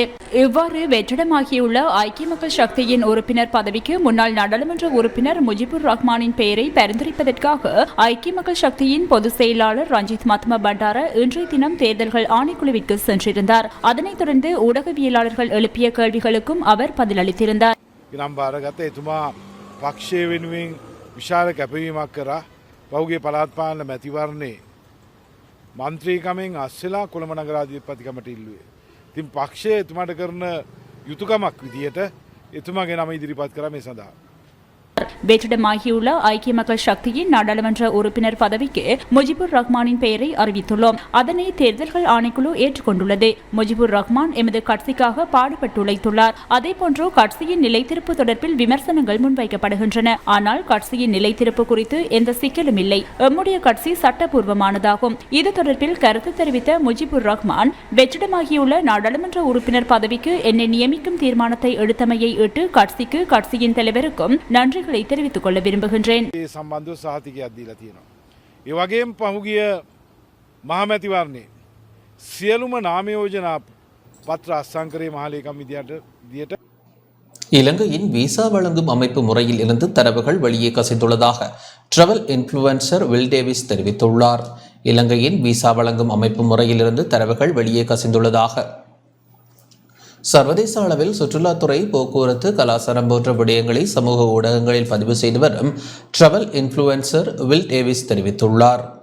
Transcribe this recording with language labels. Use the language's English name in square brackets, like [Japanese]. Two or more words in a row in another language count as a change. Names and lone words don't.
[Tamil] இவ்வாறு வெற்றிடமாகியுள்ள ஐக்கிய மக்கள் சக்தியின் உறுப்பினர் பதவிக்கு முன்னாள் நாடாளுமன்ற உறுப்பினர் முஜிபுர் ரஹ்மானின் பெயரை பரிந்துரைப்பதற்காக ஐக்கிய மக்கள் சக்தியின் பொதுச் செயலாளர் ரஞ்சித் மத்ம பண்டார இன்றைய தினம் தேர்தல்கள் ஆணைக்குழுவிற்கு சென்றிருந்தார். அதனைத் தொடர்ந்து ஊடகவியலாளர்கள் எழுப்பிய கேள்விகளுக்கும் அவர் பதிலளித்திருந்தார். [Sinhala] එතුමා පක්ෂය වෙනුවෙන් විශාල කැපවීමක් කරා පහුගිය පළාත් පාලන මැතිවරණේ මන්ත්‍රීකමෙන් අස්සෙලා කොළඹ නගරාධිපතිකමට ඉල්ලුවේ. ඉතින් පක්ෂය එතුමාට කරන යුතුයකමක් විදියට එතුමාගේ නම ඉදිරිපත් කරා මේ සඳහා. [Tamil] வெற்றிடமாகியுள்ள ஐக்கிய மக்கள் சக்தியின் நாடாளுமன்ற உறுப்பினர் பதவிக்கு முஜிபுர் ரஹ்மானின் பெயரை அறிவித்துள்ளோம். அதனை தேர்தல்கள் ஆணைக்குழு ஏற்றுக்கொண்டுள்ளது. முஜிபுர் ரஹ்மான் எமது கட்சிக்காக பாடுபட்டு உழைத்துள்ளார். அதேபோன்று கட்சியின் நிலைத்திருப்பு தொடர்பில் விமர்சனங்கள் முன்வைக்கப்படுகின்றன. ஆனால் கட்சியின் நிலைத்திருப்பு குறித்து எந்த சிக்கலும் இல்லை. எம்முடைய கட்சி சட்டப்பூர்வமானதாகும். இது தொடர்பில் கருத்து தெரிவித்த முஜிபுர் ரஹ்மான் வெற்றிடமாகியுள்ள நாடாளுமன்ற உறுப்பினர் பதவிக்கு என்னை நியமிக்கும் தீர்மானத்தை எடுத்தமையை இட்டு கட்சிக்கு கட்சியின் தலைவருக்கும் நன்றி தெரிவித்துக் கொள்ள விரும்புகின்றேன். [Sinhala] සම්බන්ධව සහතිකයක් දීලා තියෙනවා. ඒ වගේම පහුගිය මහමැතිවරණේ සියලුම නාම යෝජනා පත්‍ර අස්සංකරේ මහලේකම් විදියට [Tamil] இலங்கையின் விசா வழங்கும் அமைப்பு முறையில் இருந்து தரவுகள் வெளியே கசிந்துள்ளதாக [English] travel influencer [Tamil] வில் டேவிஸ் தெரிவித்துள்ளார். இலங்கையின் விசா வழங்கும் அமைப்பு முறையிலிருந்து தரவுகள் வெளியே கசிந்துள்ளதாக சர்வதேச அளவில் சுற்றுலாத்துறை, போக்குவரத்து, கலாச்சாரம் போன்ற விடயங்களை சமூக ஊடகங்களில் பதிவு செய்து வரும் [English] travel influencer [Tamil] வில் டேவிஸ் தெரிவித்துள்ளார்.